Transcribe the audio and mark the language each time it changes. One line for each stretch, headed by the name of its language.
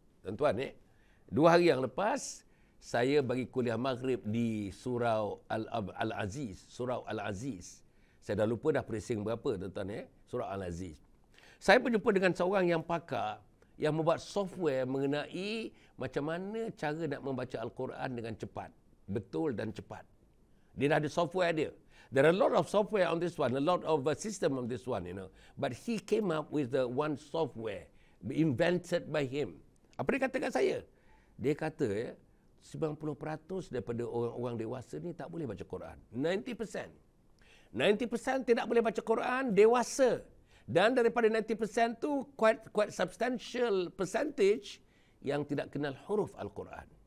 Malay: Tuan-tuan, 2 hari yang lepas, saya bagi kuliah maghrib di Surau Al-Aziz. Surau Al-Aziz. Saya dah lupa dah presing berapa, tuan-tuan. Surau Al-Aziz. Saya berjumpa dengan seorang yang pakar, yang membuat software mengenai macam mana cara nak membaca Al-Quran dengan cepat. Betul dan cepat. Dia dah ada software dia.
English: There are a lot of software on this one, a lot of system on this one, But he came up with the one software invented by him.
Malay: Apa dia kata kat saya? Dia kata, 90% daripada orang-orang dewasa ni tak boleh baca Quran. 90%. 90% tidak boleh baca Quran, dewasa. Dan daripada 90% tu
English: quite substantial percentage
Malay: yang tidak kenal huruf Al-Quran.